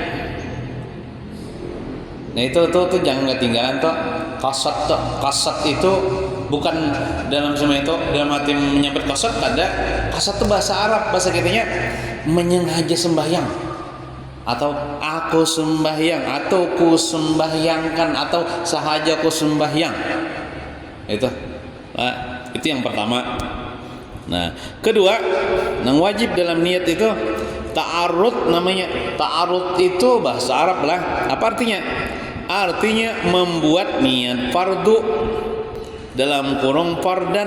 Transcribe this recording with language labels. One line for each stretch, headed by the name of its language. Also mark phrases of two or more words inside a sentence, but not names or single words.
Indonesian: Nah itu jangan ketinggalan tuh qasad tuh. Qasad itu bukan dalam semua itu dalam arti menyambut qasad, ada qasad itu bahasa Arab, bahasa kitanya menyengaja sembahyang, atau aku sembahyang, atau ku sembahyangkan, atau sahaja ku sembahyang. Itu itu yang pertama. Nah kedua, yang wajib dalam niat itu ta'arud namanya. Ta'arud itu bahasa Arab lah. Apa artinya? Artinya membuat niat fardu dalam kurung fardan.